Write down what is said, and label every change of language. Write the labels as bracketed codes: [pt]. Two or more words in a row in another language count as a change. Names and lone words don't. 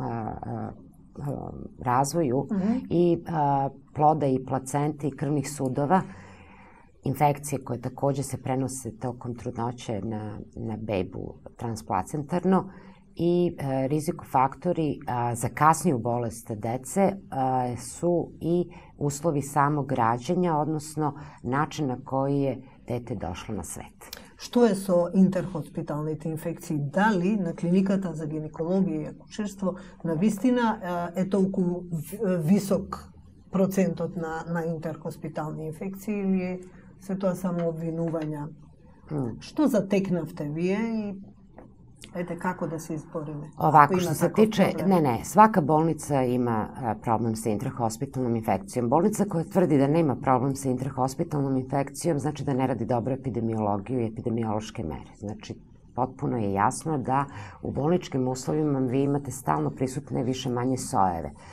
[sr] razvoju i ploda i placente i krvnih sudova, infekcije koje takođe se prenose tokom trudnoće na bebu transplacentarno i rizikofaktori za kasniju bolest dece su i uslovi samog rađanja, odnosno način na koji je dete došlo na svet. [mk] Što je so interhospitalните infekции? Дали на клиниката за гинекологија и акушерство на вистина е толку висок процентот на интерхоспитални инфекции или се тоа само обвинувања? Што затекнавте вие и [sr] kako da se izborime? Ovako, što se tiče, svaka bolnica ima problem sa intrahospitalnom infekcijom. Bolnica koja tvrdi da nema problem sa intrahospitalnom infekcijom, znači da ne radi dobro epidemiologiju i epidemiološke mere. Znači, potpuno je jasno da u bolničkim uslovima vi imate stalno prisutne više manje sojeve.